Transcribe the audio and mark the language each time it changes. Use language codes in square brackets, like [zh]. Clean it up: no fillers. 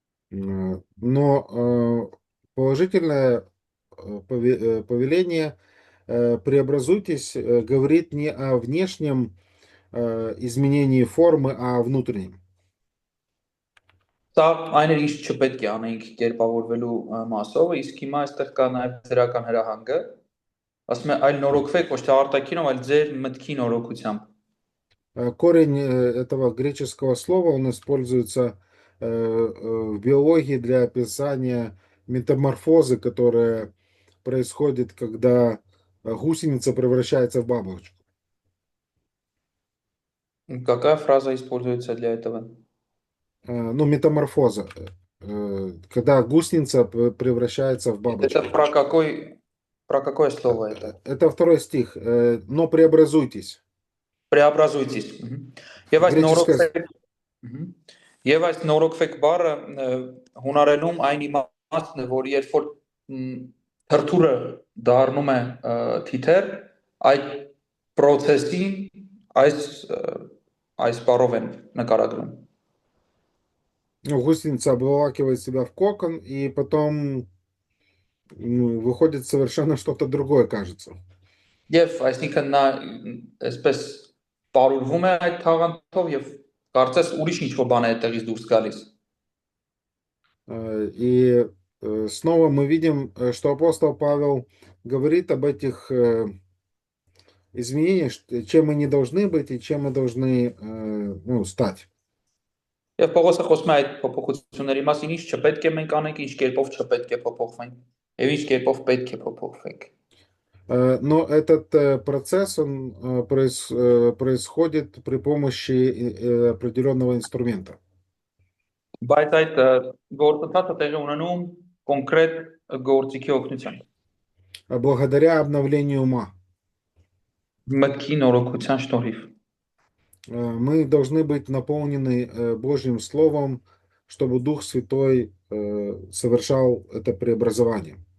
[ru] Но положительное повеление преобразуйтесь говорит не о внешнем изменении формы, а о внутреннем. [hy] Սա այն է ինչ չպետք է անենք կերպավորվելու մասով, իսկ հիմա այստեղ կա նաև դրական հրահանգը, ասում է այլ նորոգվեք ոչ թե արտաքինով, այլ ձեր մտքի նորոգությամբ։ [ru] Корень этого греческого слова, он используется в биологии для описания метаморфозы, которая происходит, когда гусеница превращается в бабочку. Какая фраза используется для этого? Ну, метаморфоза. Когда гусеница превращается в бабочку. Это про какое слово это? Это второй стих. Но преобразуйтесь. Преобразуйтесь. [hy] Եվ այս [ru] Греческое... [hy] Եվ այս նորոգվեք բառը հունարենում այն իմաստն է, որ երբ որ թրթուրը դառնում է թիթեր, այդ process-ին այս բառով են նկարագրում։ [ru] Гусеница обволакивает себя в кокон, и потом выходит совершенно что-то другое, кажется. [hy] Եվ այսինքն նա այսպես պարուրվում է այդ թաղանթով եւ կարծես ուրիշ ինչ-որ բան է այդտեղից դուրս գալիս։ [ru] И снова мы видим, что апостол Павел говорит об этих изменениях, чем мы не должны быть и чем мы должны стать. [hy] Եվ Պողոսը խոսում է այդ փոփոխությունների մասին, ինչ չպետք է մենք անենք, ինչ կերպով չպետք է փոփոխվենք, եւ ինչ կերպով պետք է փոփոխվենք։ [ru] Но этот процесс, он происходит при помощи определенного инструмента. [hy] Բայց այդ գործընթացը տեղի ունենում կոնկրետ գործիքի օգնությամբ։ [ru] Благодаря обновлению ума. [hy] Մտքի նորոգության շնորհիվ։ [ru] Мы должны быть наполнены Божьим Словом, чтобы Дух Святой совершал это преобразование.